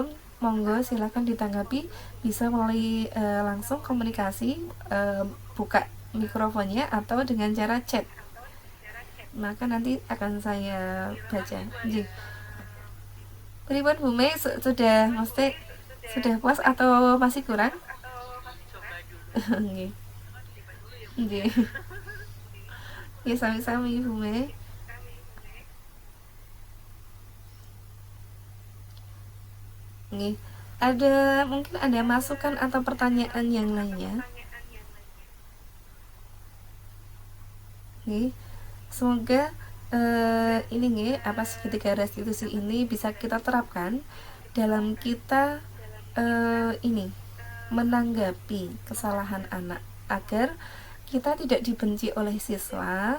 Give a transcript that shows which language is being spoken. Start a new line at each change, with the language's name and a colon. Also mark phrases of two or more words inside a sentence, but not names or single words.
Indonesian: Monggo silakan ditanggapi, bisa melalui langsung komunikasi, buka mikrofonnya, atau dengan cara chat, maka nanti akan saya baca. Jadi, pripun Bu Mei, sudah mesti sudah puas atau masih kurang?
Javanese: Nggih. Nggih. Ya sami-sami Bu Mei. Nggih.
Indonesian: Mungkin ada masukan atau pertanyaan yang lainnya?
Javanese: Nggih.
Indonesian: Semoga ini nih, segitiga restitusi ini bisa kita terapkan dalam kita ini menanggapi kesalahan anak, agar kita tidak dibenci oleh siswa.